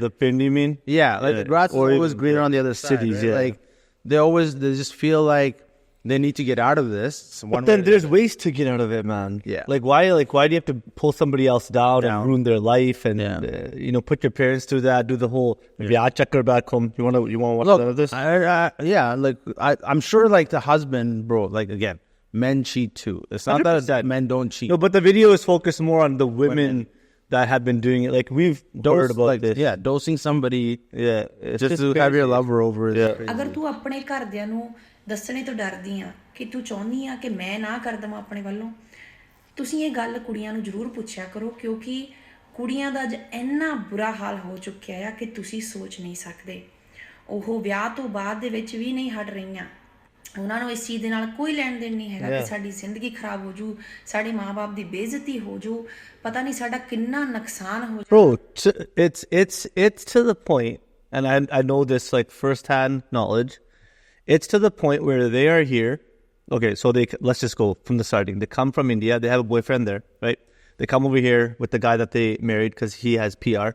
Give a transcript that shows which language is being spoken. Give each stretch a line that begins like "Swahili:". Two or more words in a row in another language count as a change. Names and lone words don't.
English: The pin, you mean? Yeah, like the grass is always greener on the other side. Cities, right? yeah. Like they just feel like they need to get out of this. But then there's ways to get out of it, man. Yeah. Like why do you have to pull somebody else down and ruin their life and put your parents through that, do the whole
Punjabi: ਵਿਆਹ ਚੱਕਰ
English: back home? You want to watch none of this? I'm sure like the husband, bro, like again, men cheat too. It's not 100%. that men don't cheat. No, but the video is focused more on the women that have been doing it. Like we've heard about this. Yeah, dosing somebody. Yeah, just to have your lover over.
Punjabi: ਅਗਰ ਤੂੰ ਆਪਣੇ ਘਰਦਿਆਂ ਨੂੰ ਦੱਸਣੇ ਤੋਂ ਡਰਦੀ ਆ ਕਿ ਤੂੰ ਚਾਹੁੰਦੀ ਆ ਕਿ ਮੈਂ ਨਾ ਕਰ ਦੇਵਾਂ ਆਪਣੇ ਵੱਲੋਂ, ਤੁਸੀਂ ਇਹ ਗੱਲ ਕੁੜੀਆਂ ਨੂੰ ਜ਼ਰੂਰ ਪੁੱਛਿਆ ਕਰੋ, ਕਿਉਂਕਿ ਕੁੜੀਆਂ ਦਾ ਅੱਜ ਇੰਨਾ ਬੁਰਾ ਹਾਲ ਹੋ ਚੁੱਕਿਆ ਆ ਕਿ ਤੁਸੀਂ ਸੋਚ ਨਹੀਂ ਸਕਦੇ। ਉਹ ਵਿਆਹ ਤੋਂ ਬਾਅਦ ਦੇ ਵਿੱਚ ਵੀ ਨਹੀਂ ਹਟ ਰਹੀਆਂ। ਉਹਨਾਂ ਨੂੰ ਇਸ ਚੀਜ਼ ਦੇ ਨਾਲ ਕੋਈ ਲੈਣ ਦੇਣ ਨਹੀਂ ਹੈਗਾ ਕਿ ਸਾਡੀ ਜ਼ਿੰਦਗੀ ਖਰਾਬ ਹੋ ਜੂ, ਸਾਡੇ ਮਾਂ-ਬਾਪ ਦੀ ਬੇਇੱਜ਼ਤੀ ਹੋ ਜੂ, ਪਤਾ ਨਹੀਂ ਸਾਡਾ ਕਿੰਨਾ ਨੁਕਸਾਨ ਹੋ ਜੂ।
English: Bro, it's to the point, and I know this like first-hand knowledge. It's to the point where they are here. Okay, so let's just go from the starting. They come from India. They have a boyfriend there, right? They come over here with the guy that they married because he has PR.